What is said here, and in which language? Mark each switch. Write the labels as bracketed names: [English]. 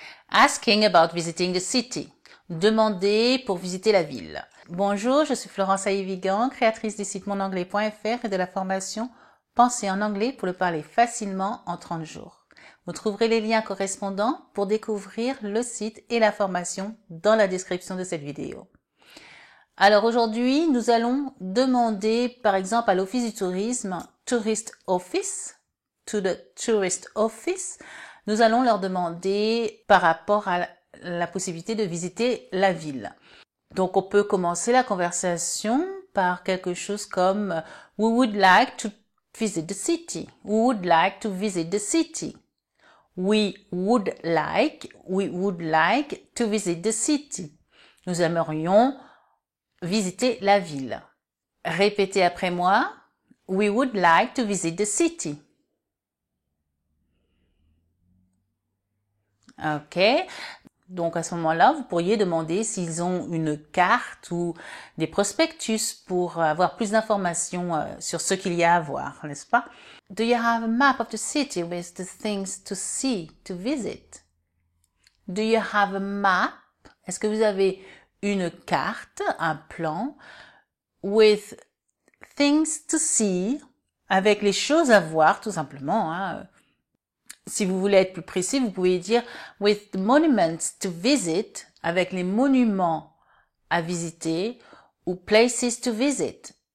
[English] Asking about visiting the city. [French] Demander pour visiter la ville. Bonjour, je suis Florence Aïe-Vigan, créatrice du site monanglais.fr et de la formation Pensez en anglais pour le parler facilement en 30 jours. Vous trouverez les liens correspondants pour découvrir le site et la formation dans la description de cette vidéo. Alors aujourd'hui, nous allons demander par exemple à l'Office du tourisme, [English] Tourist Office, to the Tourist Office, [French] nous allons leur demander par rapport à la possibilité de visiter la ville. Donc on peut commencer la conversation par quelque chose comme [English] We would like to visit the city. We would like to visit the city. We would like to visit the city. [French] Nous aimerions visiter la ville. Répétez après moi. [English] We would like to visit the city. OK. [French] Donc, à ce moment-là, vous pourriez demander s'ils ont une carte ou des prospectus pour avoir plus d'informations sur ce qu'il y a à voir, n'est-ce pas? [English] Do you have a map of the city with the things to see, to visit? Do you have a map? [French] Est-ce que vous avez une carte, un plan, [English] with things to see, [French] avec les choses à voir, tout simplement, hein? Si vous voulez être plus précis, vous pouvez dire [English] with the monuments to visit, [French] avec les monuments à visiter, ou [English] places to visit.